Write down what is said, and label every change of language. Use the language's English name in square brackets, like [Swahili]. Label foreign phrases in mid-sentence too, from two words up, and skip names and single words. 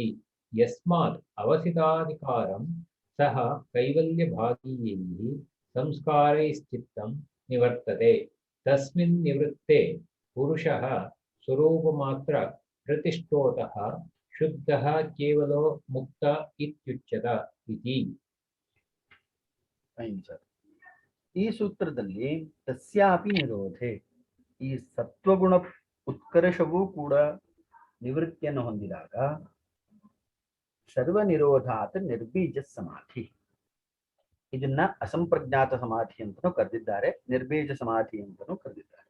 [Sanskrit] यस्मात् अवसिताधिकारं सह कैवल्यभागीयैः संस्कारैश्चित्तं निवर्तते। तस्मिन् निवृत्ते पुरुषः स्वरूपमात्र प्रतिष्ठोतः शुद्धः केवलो मुक्त इत्युच्यत इति। [Kannada] ಈ ಸೂತ್ರದಲ್ಲಿ [Sanskrit] ತಸ್ಯಾಪಿ ನಿರೋಧೆ, [Kannada] ಈ ಸತ್ವಗುಣ ಉತ್ಕರ್ಷವೂ ಕೂಡ ನಿವೃತ್ತಿಯನ್ನು ಹೊಂದಿದಾಗ [Sanskrit] ಸರ್ವ ನಿರೋಧಾತ್ ನಿರ್ಬೀಜ ಸಮಾಧಿ, [Kannada] ಇದನ್ನ ಅಸಂಪ್ರಜ್ಞಾತ ಸಮಾಧಿ ಅಂತನೂ ಕರೆದಿದ್ದಾರೆ, ನಿರ್ಬೀಜ ಸಮಾಧಿ ಅಂತನೂ ಕರೆದಿದ್ದಾರೆ.